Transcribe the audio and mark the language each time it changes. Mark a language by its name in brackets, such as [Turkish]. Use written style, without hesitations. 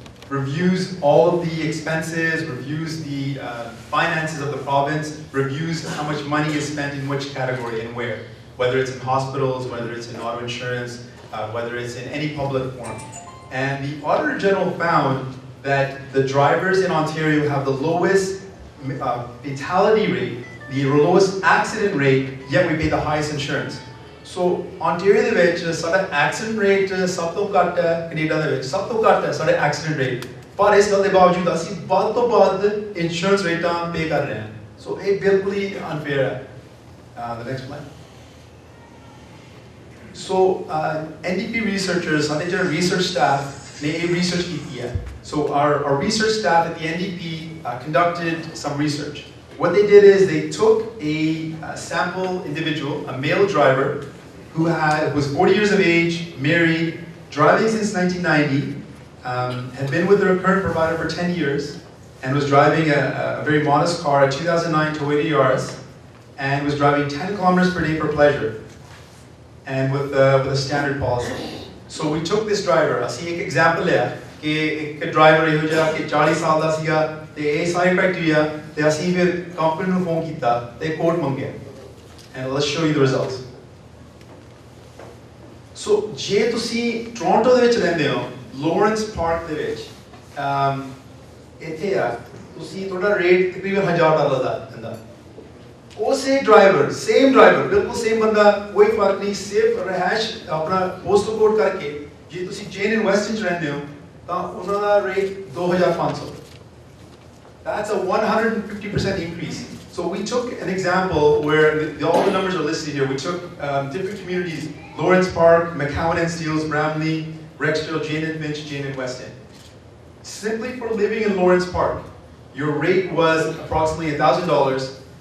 [English] reviews all of the expenses, reviews the finances of the province, reviews how much money is spent in which category and where, whether it's in hospitals, whether it's in auto insurance, whether it's in any public forum. And the Auditor General found that the drivers in Ontario have the lowest fatality rate, the lowest accident rate, yet we pay the highest insurance. [Punjabi] So Ontario ਦੇ ਵਿੱਚ ਸਾਡਾ accident rate ਸਭ ਤੋਂ ਘੱਟ ਹੈ, Canada ਦੇ ਵਿੱਚ ਸਭ ਤੋਂ ਘੱਟ ਹੈ ਸਾਡਾ accident rate, ਪਰ ਇਸ ਗੱਲ ਦੇ ਬਾਵਜੂਦ ਅਸੀਂ ਵੱਧ ਤੋਂ ਵੱਧ insurance ਰੇਟਾਂ pay ਕਰ ਰਹੇ ਹਾਂ. So ਇਹ ਬਿਲਕੁਲ ਹੀ unfair ਹੈ. [English] The next slide. So NDP researchers, [Punjabi] ਸਾਡੇ ਜਿਹੜਾ research staff ਨੇ ਇਹ research ਕੀਤੀ ਹੈ. [English] So our research staff at the NDP conducted some research. What they did is they took a sample individual, a male driver, who was 40 years of age, married, driving since 1990, had been with their current provider for 10 years, and was driving a very modest car, a 2009 Toyota Yaris, and was driving 10 kilometers per day for pleasure, and with a standard policy. So we took this driver, [Punjabi] ਅਸੀਂ ਇੱਕ example ਲਿਆ ਕਿ ਇੱਕ driver ਇਹੋ ਜਿਹਾ ਕਿ 40 ਸਾਲ ਦਾ ਸੀਗਾ ਤੇ ਇਹ ਸਾਰੇ criteria ਤੇ ਅਸੀਂ ਫਿਰ ਕੰਪਨੀ ਨੂੰ ਫੋਨ ਕੀਤਾ ਤੇ ਕੋਡ ਮੰਗਿਆ. [English] And let's show you the results. [Punjabi] So ਜੇ ਤੁਸੀਂ ਟੋਰਾਂਟੋ ਦੇ ਵਿੱਚ ਰਹਿੰਦੇ ਹੋ, ਲਾਰੈਂਸ ਪਾਰਕ ਦੇ ਵਿੱਚ ਇੱਥੇ ਆ ਤੁਸੀਂ ਤੁਹਾਡਾ ਰੇਟ ਤਕਰੀਬਨ $1000 ਦਾ ਹੁੰਦਾ. ਉਸੇ ਡਰਾਈਵਰ, ਸੇਮ ਡਰਾਈਵਰ, ਬਿਲਕੁਲ ਸੇਮ ਬੰਦਾ, ਕੋਈ ਫਰਕ ਨਹੀਂ, ਸਿਰਫ ਰਹਿائش ਆਪਣਾ ਪੋਸਟਲ ਕੋਡ ਕਰਕੇ ਜੇ ਤੁਸੀਂ ਜੇਨ ਐਂਡ ਵੈਸਟਨ ਚ ਰਹਿੰਦੇ ਹੋ ਤਾਂ ਉਹਨਾਂ ਦਾ rate $2500. [English] That's a 150% increase. So we took an example where all the numbers are listed here. We took different communities: Lawrence Park, McCowan and Steeles, Bramley, Rexdale, Jane and Finch, Jane and Weston. Simply for living in Lawrence Park, your rate was approximately $1,000.